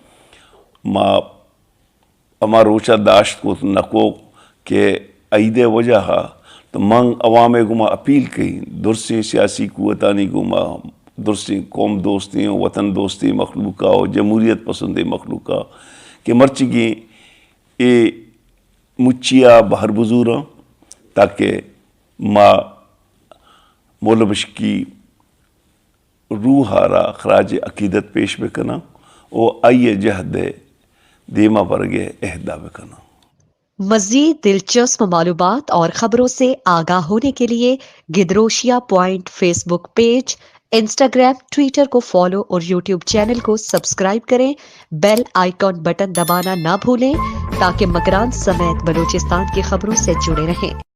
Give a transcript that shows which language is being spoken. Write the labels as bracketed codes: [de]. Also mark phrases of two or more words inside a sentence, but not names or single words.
[bal] اما روچہ داشت کو نکو کہ عیدے وجہ تو منگ عوام گما اپیل کہیں درسی سیاسی قوتانی گما درسی قوم دوستی وطن دوستی مخلوقہ و جمہوریت پسند مخلوقہ کہ مرچگی اے مچیا بہر بزورا تاکہ مولبش کی روح آرہ خراج عقیدت پیش بکنا او آئیے جہد دیما برگے اہدا بکنا. [ur] مزید دلچسپ معلومات اور خبروں سے آگاہ ہونے کے لیے گدروشیا پوائنٹ فیس بک پیج، انسٹاگرام، ٹویٹر کو فالو اور یوٹیوب چینل کو سبسکرائب کریں. [en] bell icon button [ur] دبانا نہ بھولیں تاکہ مکران سمیت بلوچستان کی خبروں سے جڑے رہیں.